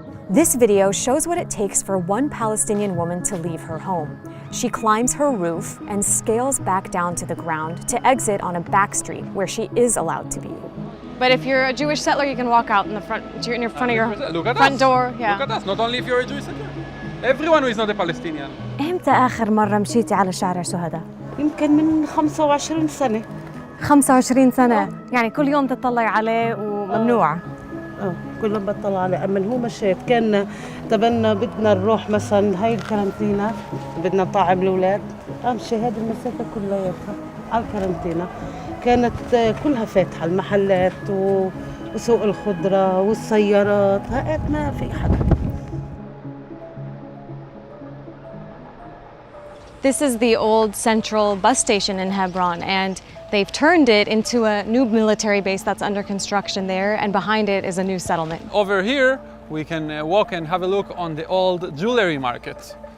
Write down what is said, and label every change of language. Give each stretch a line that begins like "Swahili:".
English: This video shows what it takes for one Palestinian woman to leave her home. She climbs her roof and scales back down to the ground to exit on a back street where she is allowed to be. But if you're a Jewish settler, you can walk out in the front, in your front of your front door. Yeah. Look at us, not only if you're a Jewish settler. Everyone who is not a Palestinian.
Arabic: إمتى آخر مرة مشيتي على شارع شهداء؟ يمكن من 25 سنة. 25 سنة، يعني كل يوم تطلعي عليه وممنوع. كل يوم بطلع عليه، أما هو مشيت كان تبنا بدنا نروح مثلا هاي الكارنتينا، بدنا نطعم الأولاد، أمشي هذه المسافة كلياتها على الكارنتينا. كانت كلها فاتحة المحلات وسوق الخضرة والسيارات، هات ما في حد.
English: This is the old central bus station in Hebron, and they've turned it into a new military base that's under construction there, and behind it is a new settlement. Over here, we can walk and have a look on the old jewelry market.